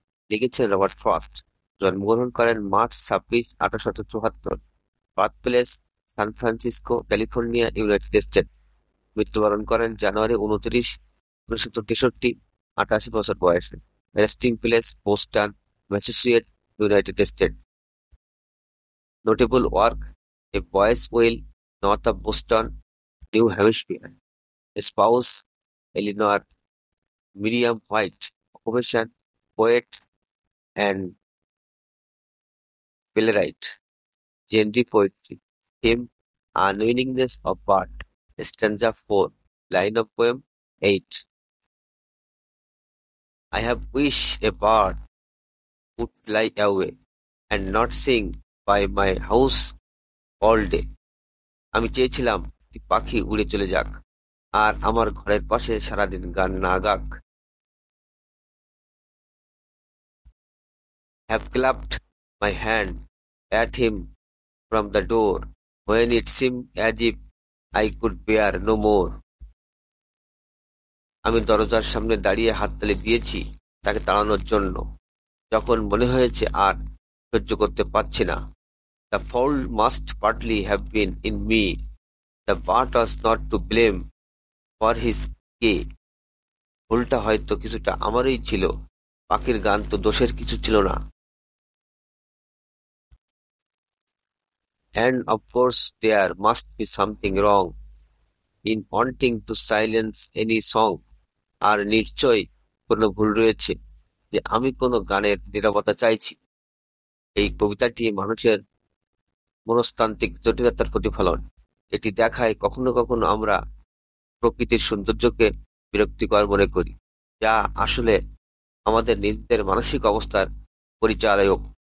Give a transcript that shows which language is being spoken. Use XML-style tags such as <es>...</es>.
<bn>লিখেছেন Robert frost. জন্মগ্রহণ করেন March 26, 1874। Birth place San Francisco, California, United state. মৃত্যুবরণ করেন জানুয়ারি 29, 1963, 88 বছর বয়সে। Resting place Boston, Massachusetts, United state.</bn> <en>Notable work: A Boy's Will, north of Boston, New Hampshire. Spouse: Eleanor Miriam White. Occupation: poet and playwright. Genre: poetry. Theme: unwillingness of bird. Stanza 4. Line of poem 8. I have wished a bird would fly away and not sing by my house all day.</en> <bn>আমি চেয়েছিলাম একটি পাখি উড়ে চলে যাক আর আমার ঘরের পাশে সারাদিন গান না গাক।</bn> <en>Have clapped my hand at him from the door when it seemed as if I could bear no more.</en> <bn>আমি দরজার সামনে দাঁড়িয়ে হাততালি দিয়েছি তাকে তাড়ানোর জন্য, যখন মনে হয়েছে আর সহ্য করতে পারছি না।</bn> <en>The fault must partly have been in me. The bird was not to blame for his gay.</en> <bn>ভুলটা হয়তো কিছুটা আমারই ছিল, পাখির গান তো দোষের কিছু ছিল না।</bn> <en>And of course there must be something wrong in wanting to silence any song.</en> <bn>আর নিশ্চয়ই কোনো ভুল রয়েছে যে আমি কোনো গানের নীরবতা চাইছি। এই কবিতাটি মানুষের মনস্তান্ত্রিক জটিলতার প্রতিফলন। এটি দেখায় কখনো কখনো আমরা প্রকৃতির সৌন্দর্যকে বিরক্তিকর মনে করি, যা আসলে আমাদের নিজেদের মানসিক অবস্থার পরিচালক।</bn>